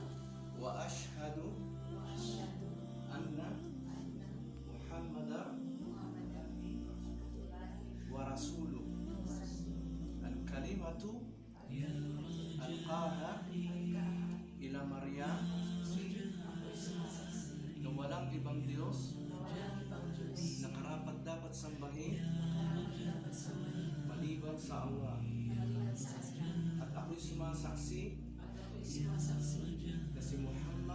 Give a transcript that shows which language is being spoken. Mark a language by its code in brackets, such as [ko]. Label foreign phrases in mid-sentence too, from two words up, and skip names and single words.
[ar] وأشهد وأشهد anna anna Muhammadar محمدا عبد الله ورسوله. ورسوله. الكلمة ألقاها إلى مريم [tl] Ako'y sumasaksi na walang ibang Diyos na walang ibang Diyos na karapat dapat sambahin na dapat sambahin maliban sa Allah. maliban sa Allah. At ako'y sumasaksi At ako'y sumasaksi na si Muhammad